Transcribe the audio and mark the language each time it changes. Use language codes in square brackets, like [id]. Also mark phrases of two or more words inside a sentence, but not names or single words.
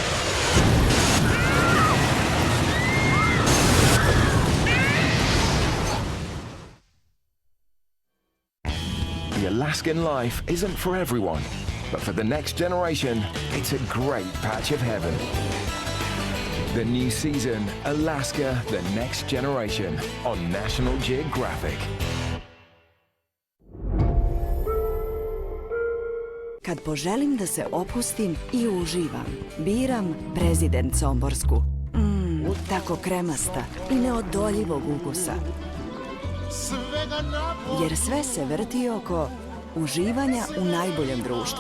[en] The Alaskan life isn't for everyone, but for the next generation, it's a great patch of heaven. The new season, Alaska, the next generation, on National Geographic. [sr] Kad poželim da se opustim i uživam, biram Prezident Somborsku. Tako kremasta i neodolljivog ukusa. Jer sve se vrti oko uživanja u najboljem društvu.